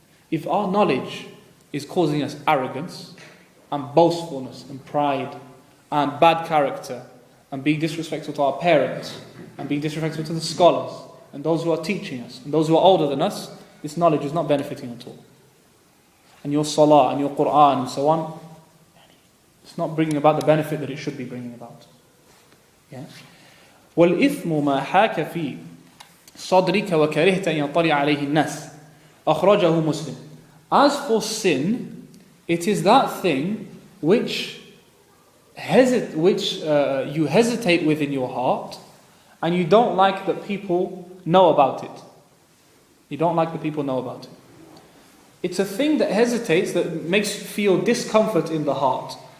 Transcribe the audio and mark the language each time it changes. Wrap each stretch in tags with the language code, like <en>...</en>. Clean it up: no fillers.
<en>If our knowledge is causing us arrogance and boastfulness and pride and bad character and being disrespectful to our parents and being disrespectful to the scholars and those who are teaching us and those who are older than us, this knowledge is not benefiting at all. And your salah and your Quran and so on, it's not bringing about the benefit that it should be bringing about. Yeah?</en> <ar>وَالْإِثْمُ مَا حَاكَ فِي صَدْرِكَ وَكَرِهْتَ أَنْ يَطَّلِعَ عَلَيْهِ النَّاسِ أَخْرَجَهُ Muslim.</ar> <en>As for sin, it is that thing which you hesitate with in your heart and you don't like that people know about it. You don't like that people know about it. It's a thing that hesitates, that makes you feel discomfort in the heart.</en>